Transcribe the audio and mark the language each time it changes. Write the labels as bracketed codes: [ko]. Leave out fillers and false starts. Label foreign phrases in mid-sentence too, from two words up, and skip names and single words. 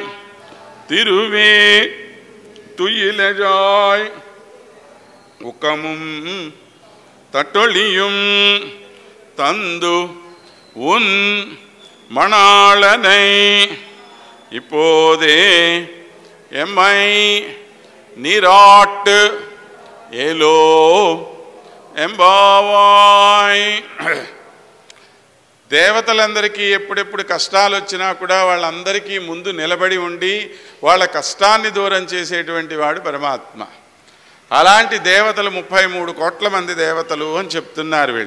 [ta] திருவே துயிலெழாய் உக்கமும் தட்டொழியும் தந்து உன் மணாளனை இப்போதே எம்மை நீராட்டு ஏலோ ఎంబావాయ్. [te] దేవతలందరికీ ఎప్పుడెప్పుడు కష్టాలు వచ్చినా కూడా వాళ్ళందరికీ ముందు నిలబడి ఉండి వాళ్ళ కష్టాన్ని దూరం చేసేటువంటి వాడు పరమాత్మ. అలాంటి దేవతలు 33 కోట్ల మంది దేవతలు అని చెప్తున్నారు వీళ్ళు.